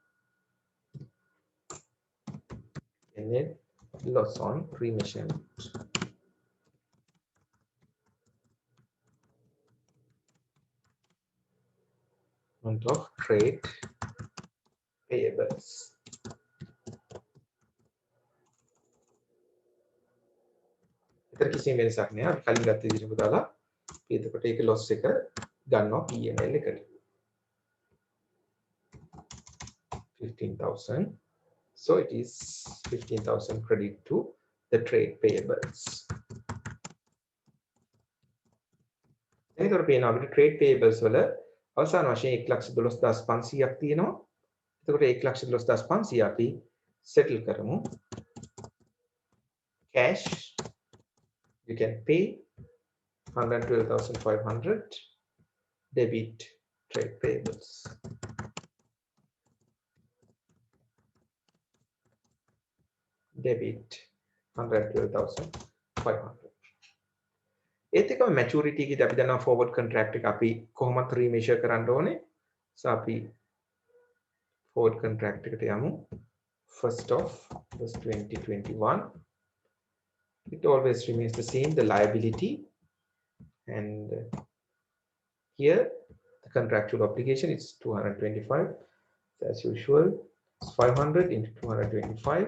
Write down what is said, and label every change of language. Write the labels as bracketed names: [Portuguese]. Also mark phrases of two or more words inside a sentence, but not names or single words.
[English] And then loss on remeasurement. Amount of trade payables. [Sinhala] එතන කිසිම වෙනසක් නෑ. අපි කලින් ගත්ත විදිහටම දාලා එතකොට ඒක loss එක ගන්නවා P&L එකට. 15,000. [English] So it is 15,000 credit to the trade payables. [Sinhala] එතකොට පේනවා අපිට [English] trade payables [Sinhala] වල අවසාන වශයෙන් 1,12,500ක් තියෙනවා. එතකොට 1,12,500 අපි settle කරමු. [English] Cash, you can pay 112,500, debit trade payables. Debit 112,500. [Sinhala] ඒත් එකම maturity එකේදී අපි දන්නවා [English] forward contract [Sinhala] එක අපි කොහොමද remeasure කරන්න ඕනේ. So අපි [English] forward contract [Sinhala] එකට යමු. [English] 1st of 2021. It always remains the same, the liability, and here the contractual obligation is 225. So as usual, it's 500 into 225.